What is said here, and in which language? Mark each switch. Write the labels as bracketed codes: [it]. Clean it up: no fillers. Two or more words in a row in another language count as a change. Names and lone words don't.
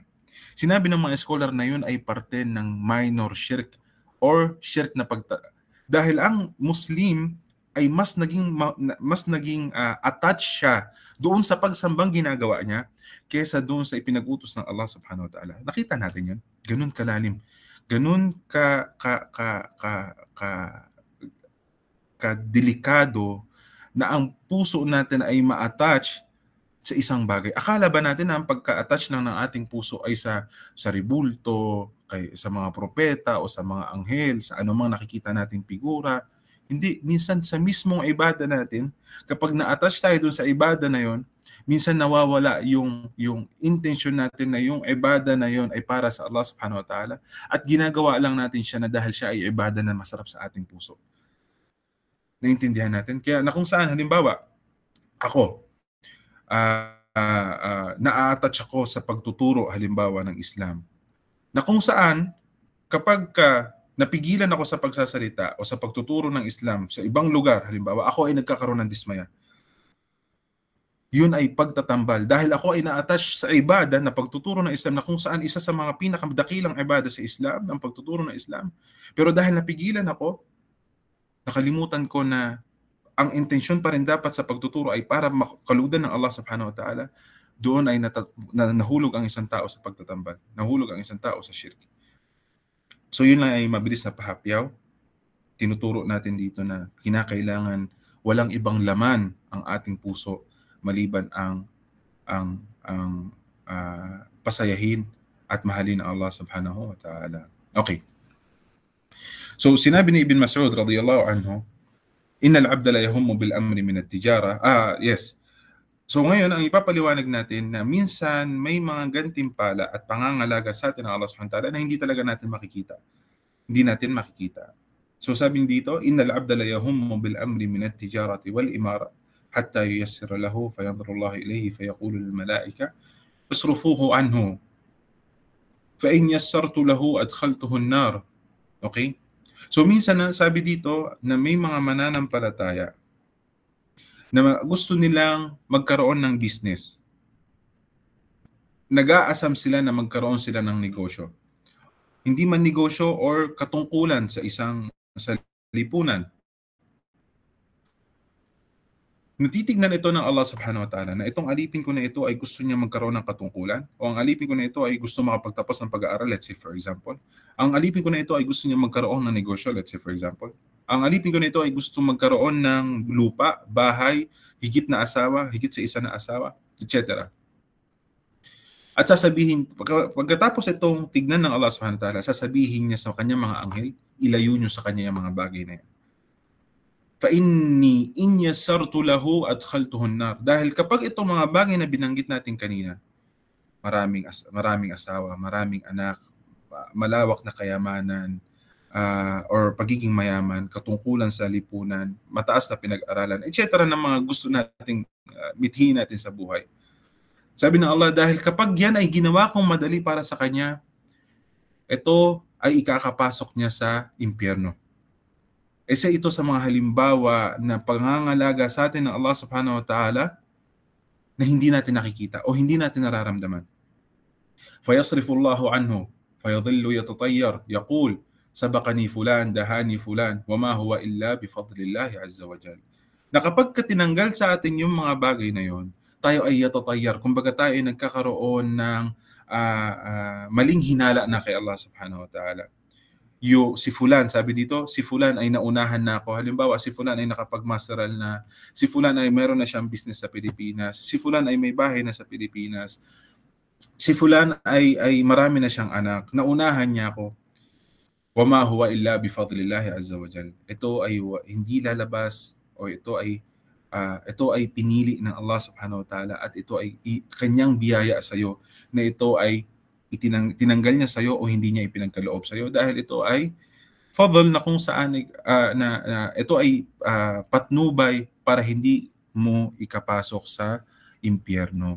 [tl] Sinabi ng mga scholar na yun ay parte ng minor shirk or shirk na dahil ang Muslim ay mas naging attached siya doon sa pagsambang ginagawa niya kaysa doon sa ipinag-utos ng Allah [ar] سبحانه وتعالى. [tl] Nakita natin yun. Ganun kalalim. Ganun ka-delikado na ang puso natin ay ma-attach sa isang bagay. Akala ba natin na ang pagka-attach lang ng ating puso ay sa ribulto, sa mga propeta o sa mga anghel, sa anumang nakikita nating figura? Hindi. Minsan sa mismong ibada natin, kapag na-attach tayo dun sa ibada na yon, minsan nawawala yung intention natin na yung ibada na yon ay para sa Allah [ar] سبحانه وتعالى, [tl] at ginagawa lang natin siya na dahil siya ay ibada na masarap sa ating puso. Naintindihan natin? Kaya na kung saan, halimbawa, ako, na-attach ako sa pagtuturo, halimbawa, ng Islam. Na kung saan, kapag napigilan ako sa pagsasalita o sa pagtuturo ng Islam sa ibang lugar, halimbawa, ako ay nagkakaroon ng dismaya. Yun ay pagtatambal. Dahil ako ay na-attach sa ibada na pagtuturo ng Islam, na kung saan isa sa mga pinakadakilang ibada sa Islam, ang pagtuturo ng Islam. Pero dahil napigilan ako, nakalimutan ko na ang intensyon pa rin dapat sa pagtuturo ay para makaludan ng Allah [ar] سبحانه وتعالى, [tl] doon ay nahulog ang isang tao sa pagtatambal. Nahulog ang isang tao sa shirk. So yun lang ay mabilis na pahapyaw. Tinuturo natin dito na kinakailangan walang ibang laman ang ating puso maliban ang pasayahin at mahalin ang Allah [ar] سبحانه وتعالى. [tl] Okay. So sinabi ni [ar] Ibn Mas'ud رضي الله عنه، إن العبد لا يهم بالأمر من التجارة. [tl] Yes. So ngayon, ang ipapaliwanag natin na minsan may mga gantimpala at pangangalaga sa atin ng Allah [ar] سبحانه وتعالى [tl] na hindi talaga natin makikita. Hindi natin makikita. So sabi dito, [ar] إن العبد لا يهم بالأمر من التجارة والإمارة حتى ييسر له فينظر الله إليه فيقول للملائكة اصرفوه عنه فإن يسرت له أدخلته النار. [tl] Okay? So minsan sabi dito na may mga mananampalataya na gusto nilang magkaroon ng business. Nag-aasam sila na magkaroon sila ng negosyo. Hindi man negosyo or katungkulan sa isang lipunan. Natitignan ito ng Allah [ar] سبحانه وتعالى [tl] na itong alipin ko na ito ay gusto niya magkaroon ng katungkulan, o ang alipin ko na ito ay gusto makapagtapos ng pag-aaral, [en] let's say for example. [tl] Ang alipin ko na ito ay gusto niya magkaroon ng negosyo, [en] let's say for example. [tl] Ang alipin ko na ito ay gusto magkaroon ng lupa, bahay, higit na asawa, higit sa isa na asawa, etc. At sasabihin, pagkatapos itong tignan ng Allah [ar] سبحانه وتعالى, [tl] sasabihin niya sa kanyang mga anghel, ilayo niyo sa kanya yung mga bagay na yan. [ar] فَإِنِّي إِنْ يَسَّرْتُ لَهُ أَدْخَلْتُهُ النَّارِ. [tl] Dahil kapag itong mga bagay na binanggit natin kanina, maraming asawa, maraming anak, malawak na kayamanan, or pagiging mayaman, katungkulan sa lipunan, mataas na pinag-aralan, etc. ng mga gusto nating mithiin natin sa buhay. Sabi ng Allah, dahil kapag yan ay ginawa kong madali para sa kanya, ito ay ikakapasok niya sa impyerno. Isa ito sa mga halimbawa na pangangalaga sa atin ng Allah [ar] سبحانه وتعالى [tl] na hindi natin nakikita o hindi natin nararamdaman. [ar] فَيَصْرِفُ اللَّهُ عَنْهُ فَيَظِلُّ يَتَطَيَّرُ يَقُولُ سَبَقَنِي فُلَانٌ دَهَانِي فُلَانٌ وَمَا هُوَ إِلَّا بِفَضْلِ اللَّهِ عَزَّ وَجَلَّ. [tl] Na kapag tinanggal sa atin yung mga bagay na yon, tayo ay yatatayyar. Kumbaga tayo ay nagkakaroon ng maling hinala na kay Allah [ar] سبحانه وتعالى. [tl] Si Fulan, sabi dito, si Fulan ay naunahan na ako. Halimbawa, si Fulan ay nakapag-masteral na. Si Fulan ay meron na siyang business sa Pilipinas. Si Fulan ay may bahay na sa Pilipinas. Si Fulan ay marami na siyang anak. Naunahan niya ako. [ar] وَمَا هُوَ إِلَّا بِفَضْلِ اللَّهِ عَزَّ وَجَلَّ. [tl] Ito ay hindi lalabas o ito ay pinili ng Allah [ar] سبحانه وتعالى [tl] at ito ay kanyang biyaya sa iyo na ito ay tinanggal niya sa iyo o hindi niya ipinagkaloob sa iyo dahil ito ay fadl na kung saan ito ay patnubay para hindi mo ikapasok sa impyerno.